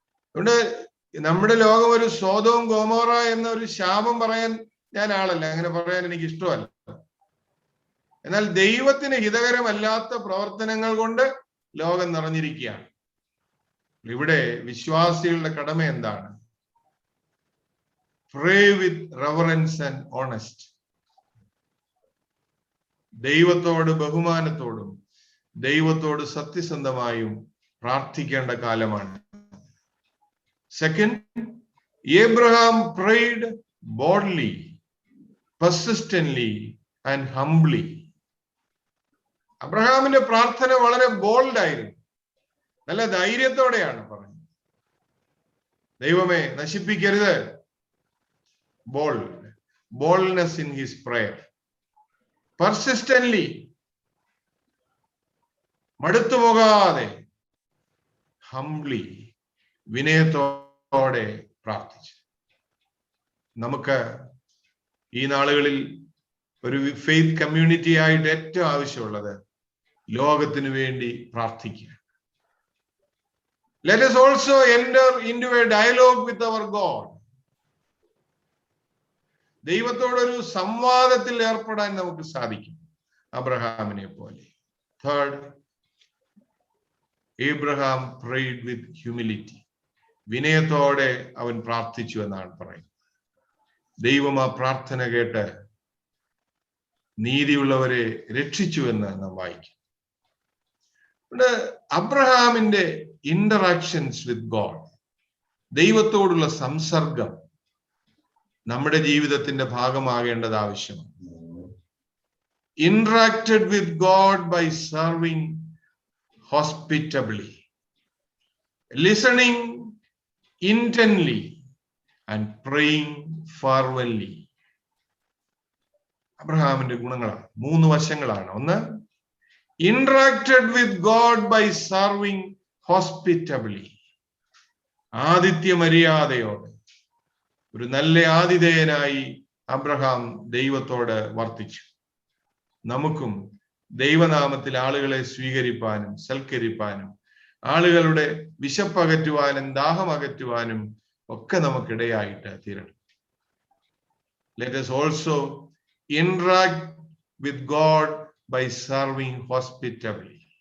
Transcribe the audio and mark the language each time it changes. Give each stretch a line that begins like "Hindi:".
Malayalam: അതുകൊണ്ട് നമ്മുടെ ലോകം ഒരു സോദോം ഗോമോറ എന്ന ഒരു ശാപം പറയാൻ ഞാൻ ആളല്ല, അങ്ങനെ പറയാൻ എനിക്ക് ഇഷ്ടമല്ല. എന്നാൽ ദൈവത്തിന് ഹിതകരമല്ലാത്ത പ്രവർത്തനങ്ങൾ കൊണ്ട് ലോകം നിറഞ്ഞിരിക്കുകയാണ്. ഇവിടെ വിശ്വാസികളുടെ കടമ എന്താണ്?
English: Pray with reverence and honest.
Malayalam: ദൈവത്തോട് ബഹുമാനത്തോടും ദൈവത്തോട് സത്യസന്ധമായും പ്രാർത്ഥിക്കേണ്ട കാലമാണ്.
English: Second, Abraham prayed boldly, persistently and humbly.
Malayalam: അബ്രഹാമിന്റെ പ്രാർത്ഥന വളരെ ബോൾഡ് ആയിരുന്നു, നല്ല ധൈര്യത്തോടെയാണ് പറഞ്ഞത്. ദൈവമേ നശിപ്പിക്കരുത്.
English: Boldness in his prayer. Persistently,
Malayalam: മടുത്തുപോകാതെ,
English: humbly,
Malayalam: വിനയത്തോടെ പ്രാർത്ഥിച്ചു. നമുക്ക് ഈ നാളുകളിൽ ഒരു ഫെയ്ത്ത് കമ്മ്യൂണിറ്റി ആയിട്ട് ഏറ്റവും ആവശ്യമുള്ളത് ലോകത്തിനു വേണ്ടി പ്രാർത്ഥിക്കുക.
English: Let us also enter into a dialogue with our God.
Malayalam: ദൈവത്തോടൊരു സംവാദത്തിൽ ഏർപ്പെടാൻ നമുക്ക് സാധിക്കും, അബ്രഹാമിനെ പോലെ.
English: Third, Abraham prayed with humility.
Malayalam: വിനയത്തോടെ അവൻ പ്രാർത്ഥിച്ചു എന്നാണ് പറയുന്നത്. ദൈവം ആ പ്രാർത്ഥന കേട്ട് നീതിയുള്ളവരെ രക്ഷിച്ചു എന്ന് നാം വായിക്കും. അബ്രഹാമിന്റെ
English: interactions with God,
Malayalam: ദൈവത്തോടുള്ള സംസർഗം നമ്മുടെ ജീവിതത്തിന്റെ ഭാഗമാകേണ്ടത് ആവശ്യമാണ്.
English: Interacted with God by serving hospitably, listening intently and praying fervently.
Malayalam: അബ്രഹാമിന്റെ ഗുണങ്ങളാണ്, 3 വശങ്ങളാണ്. ഒന്ന്,
English: interacted with God by serving hospitably,
Malayalam: ആതിഥ്യ മര്യാദയോടെ ഒരു നല്ല ആതിഥേയനായി അബ്രഹാം ദൈവത്തോട് വർത്തിച്ചു. നമുക്കും ദൈവനാമത്തിൽ ആളുകളെ സ്വീകരിപ്പാനും സൽക്കരിപ്പാനും ആളുകളുടെ വിശപ്പകറ്റുവാനും ദാഹം അകറ്റുവാനും ഒക്കെ നമുക്കിടയായിട്ട് തീരണം.
English: Let us also interact with God by serving hospitably.